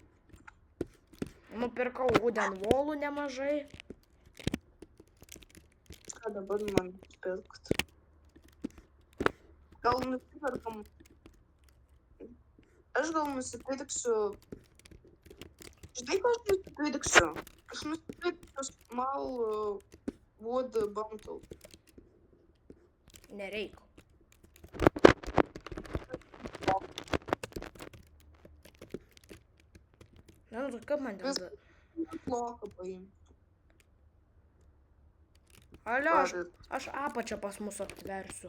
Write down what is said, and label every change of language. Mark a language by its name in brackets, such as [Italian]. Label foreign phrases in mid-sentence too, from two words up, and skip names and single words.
[Lithuanian] Nupirkau [English] wooden wallų [Lithuanian] nemažai. Ką dabar man pirkt? Gal nusipirkam? Aš gal nusipirksiu... Žinai, ką aš nusipirksiu? Aš nusipirksiu [English] small wood bundle. [Lithuanian] Nereik. Na, nu, kaip man ten... Bloką paimti. Alio, aš apačią pas mus aptversiu.